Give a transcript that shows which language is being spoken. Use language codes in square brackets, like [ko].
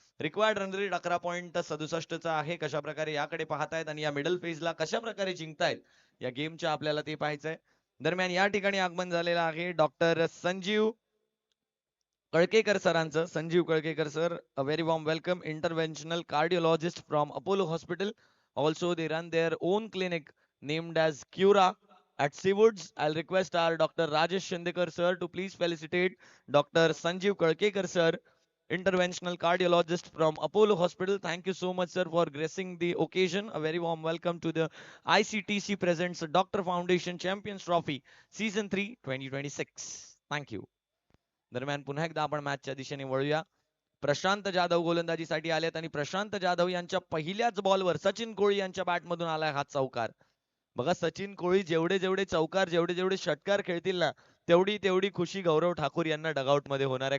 [mr] Required run rate 11.67 चा आहे. कशा प्रकारे याकडे पाहतायत आणि या मिडल फेजला कशा प्रकारे जिंकतायत या गेमच्या आपल्याला ते पाहायचंय. दरम्यान या ठिकाणी आगमन झालेलं आहे डॉक्टर संजीव कळकेकर सरांचं. [en] Sanjeev Kalkekar sir, a very warm welcome. Interventional cardiologist from Apollo hospital. Also they run their own clinic named as Cura at Seawoods. I'll request our Dr. Rajesh Shindekar sir to please felicitate Dr. Sanjeev Kalkekar sir, interventional cardiologist from Apollo Hospital. Thank you so much sir for gracing the occasion. A very warm welcome to the ICTC presents Dr. Foundation Champions Trophy Season 3 2026. Thank you. [mr] दरम्यान पुन्हा एकदा आपण मॅचच्या दिशेने वळूया. प्रशांत जाधव गोलंदाजीसाठी आलेत आणि प्रशांत जाधव यांच्या पहिल्याच बॉलवर सचिन कोळी यांच्या बॅटमधून आलाय हा चौकार. बघा सचिन कोळी जेवढे जेवढे चौकार जेवढे जेवढे षटकार खेळतील ना तेवढी तेवढी खुशी गौरव ठाकूर यांना डगआउट मध्ये होणार आहे.